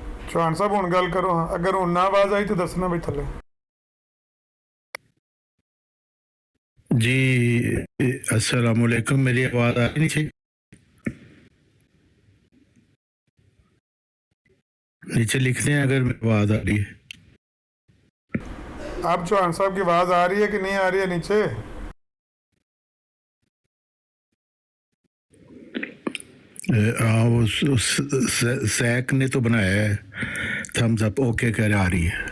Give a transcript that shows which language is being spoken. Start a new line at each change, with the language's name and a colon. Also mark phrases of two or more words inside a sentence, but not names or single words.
Punjabi: ਚੌਹਾਨ ਸਾਹਬ ਹੁਣ ਗੱਲ ਕਰੋ। ਹਾਂ, ਅਗਰ ਹੁਣ ਨਾ ਆਵਾਜ਼ ਆਈ ਤੋ ਦੱਸਣਾ ਭੀ ਥੱਲੇ।
Arabic: जी السلام عليكم,
Hindi: मेरी आवाज़ आ रही नीचे? नीचे लिखते हैं अगर मेरी आवाज़ आ रही है। आप चौहान साहब की आवाज़ आ रही है कि नहीं आ रही है नीचे? हाँ, वो सैक ने तो बनाया है
English: thumbs up,
Hindi: ओके कह रहे आ रही है।